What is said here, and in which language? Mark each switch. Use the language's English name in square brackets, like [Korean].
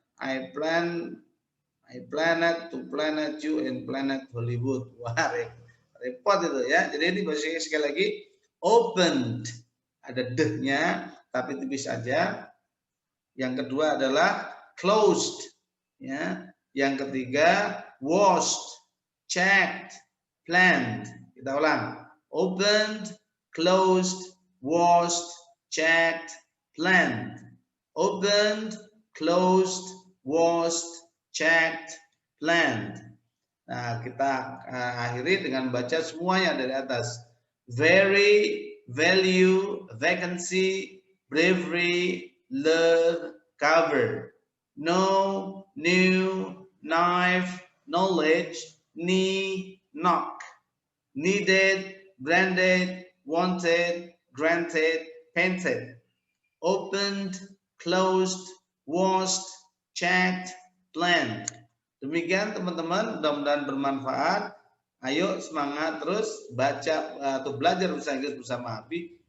[English] I planned to planet you in planet Hollywood. [Indonesian] Wah, repot itu ya. Jadi ini bahasa Inggris sekali lagi opened. Ada deh-nya tapi tipis aja. Yang kedua adalah closed ya. Yang ketiga [English] washed, checked, planned. [Indonesian] Kita ulang. [English] Opened, closed, washed, checked, planned. Opened, closed, washed, checked, planned. [Indonesian] Nah, kita akhiri dengan baca semuanya dari atas. [English] Very, value, vacancy, bravery, love, cover. No, new, knife, knowledge, knee, knock. Needed, branded, wanted, granted, painted. Opened, closed, washed, checked, planned. [Indonesian] Demikian teman-teman, mudah-mudahan bermanfaat. Ayo semangat terus baca atau belajar bahasa Inggris bersama Abi.